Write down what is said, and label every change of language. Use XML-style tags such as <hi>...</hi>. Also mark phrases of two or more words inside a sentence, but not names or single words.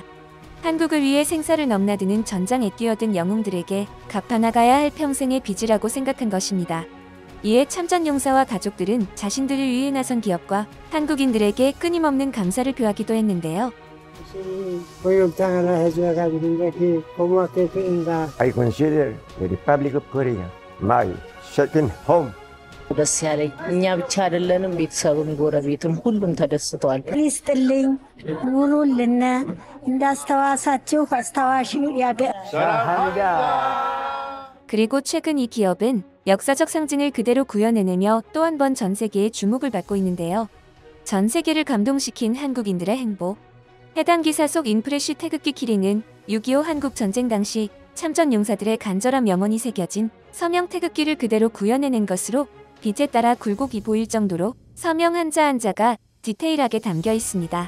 <ko>한국을 위해 생사를 넘나드는 전장에 뛰어든 영웅들에게 갚아나가야 할 평생의 빚이라고 생각한 것입니다. 이에 참전 용사와 가족들은 자신들을 위해 나선 기업과 한국인들에게 끊임없는 감사를 표하기도 했는데요. 보육장 하나 해줘가지고 이제 고맙게 드린다.</ko> <en>I consider the Republic of Korea my second home.</en> <am>ደስ ያለኝ እኛ ብቻ አይደለንም፣ ቤተሰብም ጎረቤትም ሁሉም ተደስተዋል። ይስጥልኝ ኑሩልን፣ እንዳስተዋሳችሁ አስታዋሽ ያገ</am> <ko>그리고 최근 이 기업은 역사적 상징을 그대로 구현해내며 또 한 번 전 세계의 주목을 받고 있는데요. 전 세계를 감동시킨 한국인들의 행보. 해당 기사 속 인프레쉬 태극기 키링은 6.25 한국 전쟁 당시 참전 용사들의 간절한 명언이 새겨진 서명 태극기를 그대로 구현해낸 것으로 빛에 따라 굴곡이 보일 정도로 서명 한자 한자가 디테일하게 담겨 있습니다.</ko>